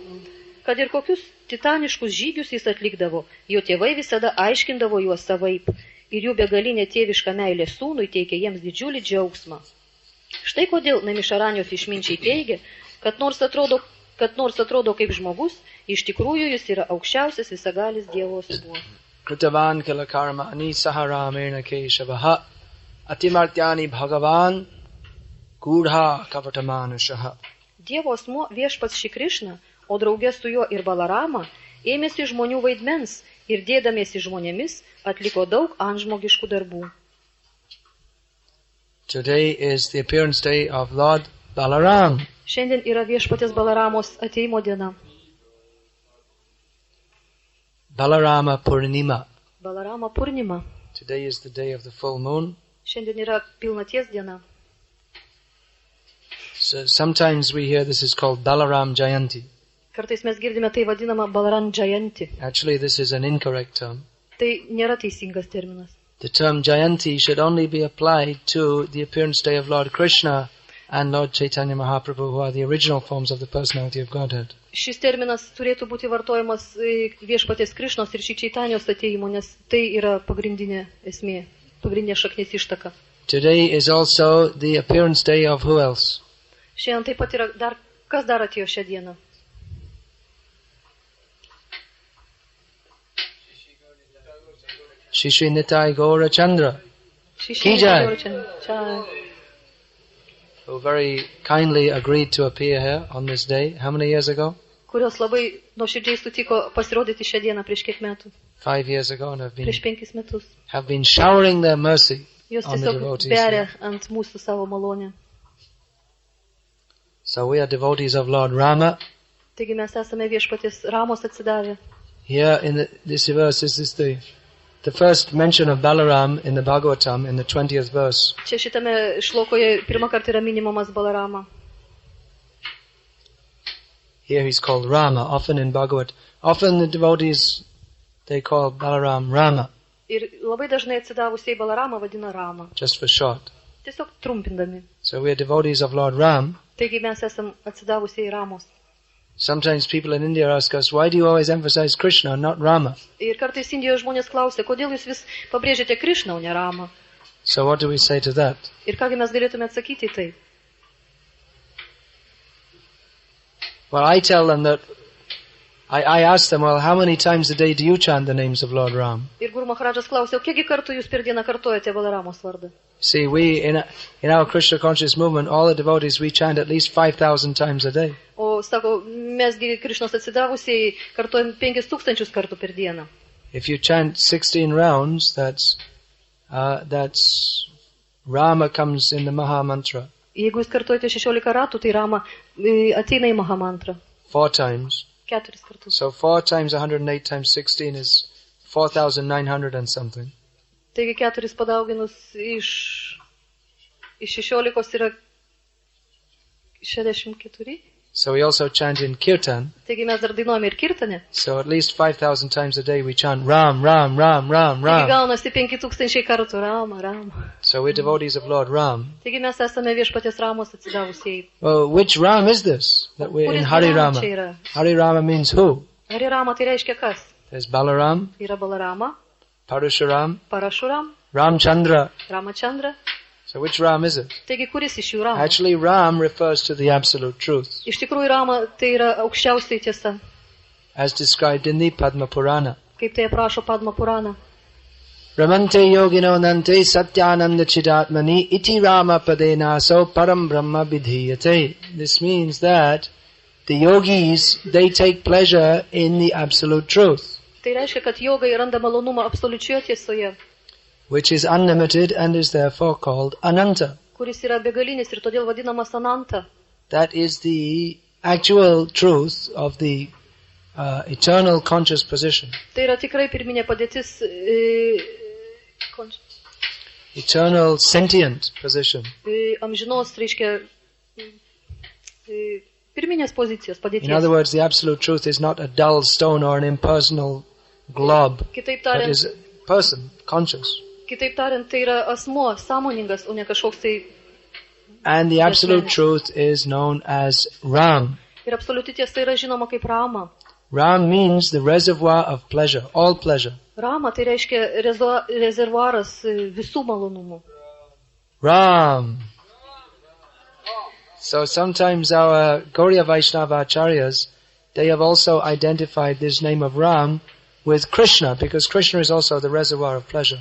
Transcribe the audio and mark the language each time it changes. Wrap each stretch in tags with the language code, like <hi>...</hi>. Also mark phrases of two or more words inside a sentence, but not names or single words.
<lt>Kad ir kokius titaniškus žygius jis atlikdavo, jo tėvai visada aiškindavo juos savaip ir jų begalinė tėviška meilė sūnui teikė jiems didžiulį džiaugsmą. Štai kodėl Namišaranios išminčiai teigia, kad nors atrodo kaip žmogus, iš tikrųjų jis yra aukščiausias visagalis Dievo asmuo.</lt> <sa>Kritavan kila karmani saharamena keshavaha atimartyani bhagavan gudha kavatamanushaha.</sa> <lt>Dievo asmuo viešpats Šri Krišna, o draugė su juo ir Balarama, ėmėsi žmonių vaidmens ir dėdamiesi žmonėmis atliko daug antžmogiškų darbų.</lt> <en>Today is the appearance day of Lord Balaram.</en> <lt>Šiandien yra viešpatės Balaramos ateimo diena.</lt> <en>Balarama Purnima.</en> <lt>Balarama Purnima.</lt> <en>Today is the day of the full moon.</en> <lt>Šiandien yra pilnaties diena.</lt> <en>So sometimes we hear this is called Balaram Jayanti.</en> <lt>Kartais mes girdime tai vadinama Balaram Jayanti.</lt> <en>Actually, this is an incorrect term.</en> <lt>Tai nėra teisingas terminas.</lt> <en>The term Jayanti should only be applied to the appearance day of Lord Krishna and Lord Chaitanya Mahaprabhu, who are the original forms of the personality of Godhead.</en> <lt>Šis terminas turėtų būti vartojamas viešpaties Krišnos ir Šri Čaitanijos atėjimo, nes tai yra pagrindinė esmė, pagrindinė šaknis ištaka.</lt> <en>Today is also the appearance day of who else?</en> <lt>Šiandien taip pat yra kas dar atėjo šią dieną?</lt> <en>Shri Nitai Gaura Chandra, who very kindly agreed to appear here on this day. How many years ago?</en> <lt>kurios labai nuoširdžiai sutiko pasirodyti šią dieną prieš kiek metų.</lt> <en>5 years ago and</en> <lt>Prieš 5 metus.</lt> <en>have been showering their mercy</en> <lt>Jos</lt> <en>on the</en> <lt>tiesiog</lt> <en>devotees.</en> <lt>beria ant mūsų savo malonę.</lt> <en>So we are devotees of Lord Rama.</en> <lt>Taigi mes esame Viešpaties Ramos atsidavę.</lt> <en>Here in this verse, this is the first mention of Balaram in the Bhagavatam in the 20th verse.</en> <lt>Čia šitame šlokoje pirmą kartą yra minimumas Balarama.</lt> <en>Here he's called Rama. Often in Bhagavad, often the devotees, they call Balaram Rama,</en> <lt>Ir labai dažnai atsidavusiai Balaramą vadina Rama.</lt> <en>just for short.</en> <lt>Tiesiog trumpindami.</lt> <en>So we are devotees of Lord Ram.</en> <lt>Taigi mes esam atsidavusiai Ramos.</lt> <en>Sometimes people in India ask us, why do you always emphasize Krishna, not Rama?</en> <lt>Ir kartais Indijoje žmonės klausia, kodėl jūs vis pabrėžiate Krišną, o ne Ramą.</lt> <en>So what do we say to that?</en> <lt>Ir kągi mes galėtume atsakyti į tai?</lt> <en>Well, I tell them that, I ask them, well, how many times a day do you chant the names of Lord Ram?</en> <lt>Ir Guru Maharadžas klausia, o kiekgi kartų jūs per dieną kartojate Balaramos vardą?</lt> <en>See, we, in our Krishna conscious movement, all the devotees, we chant at least 5,000 times a day.</en> <lt>O sako, mesgi Krišnos atsidavusiai kartojam 5000 kartų per dieną.</lt> <en>If you chant 16 rounds, that's Rama comes in the Maha Mantra</en> <lt>Jeigu jūs kartojate 16 ratų, tai Rama ateina į Mahamantrą</lt> <en>4 times.</en> <lt>4 kartus.</lt> <en>So 4 times 108 times 16 is 4,900 and something.</en> <lt>Taigi 4 padauginus iš 16 yra 64.</lt> <en>So we also chant in Kirtan.</en> <lt>Taigi mes dar dainuojame ir kirtane.</lt> <en>So at least 5,000 times a day we chant Ram, Ram, Ram, Ram,</en> <lt>Taigi</lt> <en>Ram.</en> <lt>gaunasi 5000 kartų Rama, Rama.</lt> <en>So we're devotees of Lord Ram.</en> <lt>Taigi mes esame Viešpaties Ramos atsidavusiai.</lt> <en>Well, which Ram is this? That we're in</en> <lt>Kuris</lt> <en>Hari</en> <lt>Balaramas čia</lt> <en>Rama.</en> <lt>yra?</lt> <en>Hari Rama means who?</en> <lt>Hari Rama tai reiškia kas?</lt> <en>There's Balaram,</en> <lt>Yra Balarama,</lt> <en>Parashuram,</en> <lt>Parashuram,</lt> <en>Ramchandra.</en> <lt>Ramachandra.</lt> <en>So which Ram is it?</en> <lt>Taigi kuris iš jų Rama?</lt> <en>Actually, Ram refers to the absolute truth,</en> <lt>Iš tikrųjų Rama tai yra aukščiausiai tiesa,</lt> <en>as described in the Padma Purana.</en> <lt>kaip tai aprašo Padma Purana.</lt> <sa>Ramante yogino nante satyananda chidatmani iti Rama padena so param brahma vidhiyate.</sa> <en>This means that the yogis, they take pleasure in the absolute truth,</en> <lt>Tai reiškia, kad jogai randa malonumą absoliučioje tiesoje,</lt> <en>which is unlimited and is therefore called Ananta.</en> <lt>kuris yra begalinis ir todėl vadinamas Ananta.</lt> <en>That is the actual truth of the eternal conscious position.</en> <lt>Tai yra tikrai pirminė padėtis,</lt> <en>Eternal sentient position.</en> <lt>Amžinos, reiškia, pirminės pozicijos</lt> <en>In other</en> <lt>padėties.</lt> <en>words, the absolute truth is not a dull stone or an impersonal glob,</en> <lt>Kitaip</lt> <en>but</en> <lt>tariant,</lt> <en>is a person, conscious.</en> <lt>tai yra asmuo, sąmoningas, o ne kažkoks tai.</lt> <en>And the absolute truth is known as Ram.</en> <lt>Ir absoliuti tiesa yra žinoma kaip Rama.</lt> <en>Ram means the reservoir of pleasure, all pleasure.</en> <lt>Rama tai reiškia rezervuaras visų malonumų.</lt> <en>Ram. So sometimes our Gauriya Vaishnava acharyas, they have also identified this name of Ram with Krishna, because Krishna is also the reservoir of pleasure.</en>